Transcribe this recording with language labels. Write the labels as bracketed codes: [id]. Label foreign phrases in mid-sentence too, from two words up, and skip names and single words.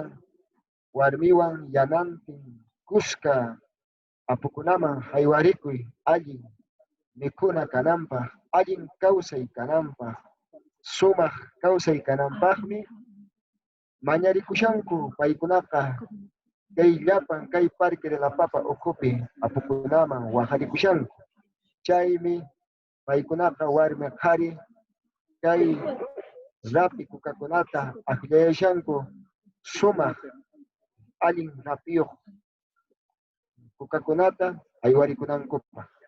[qu] warmiwan yanantin kuska apukunaman haywarikuy allin mikhuna kananpaq allin kawsay kananpaq sumaq kawsay kananpaqmi mañarikushanku paykunaqa kay llapan kay Parque de la Papa ukhupi apukunaman waqharikushanku chaymi paykunaqa warmi qhari kay rapi kukakunata aklayashanku sumaq allin rapiyuq kukakunata aywarikunankupa.